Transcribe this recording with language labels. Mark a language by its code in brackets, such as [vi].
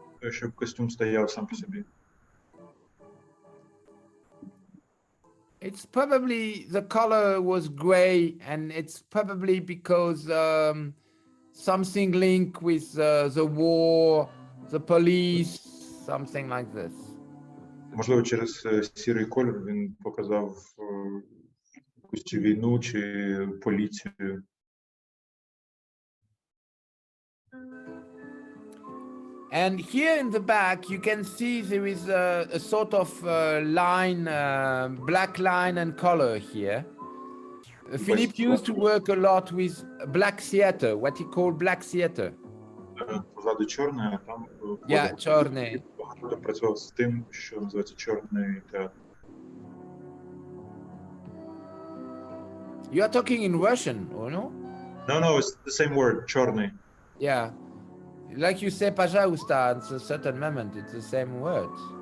[uk] Щоб костюм стояв сам по собі. [en] It's probably the color was gray, and it's probably because something linked with the war, the police, something like this. [uk] Можливо, через сірий кольор він показав якусь чи війну, чи поліцію. [en] And here in the back, you can see there is a sort of line, black line and color here. Philippe used to work a lot with black theater, what he called black theater. [uk] Позаду чорне, а там Yeah, чорний. багато працював з тим, що називається чорний театр. [en] You are talking in Russian, or no? No, it's the same word, чорний. Yeah. Like you say, [ru] пожалуйста, [en] at a certain moment, it's the same words.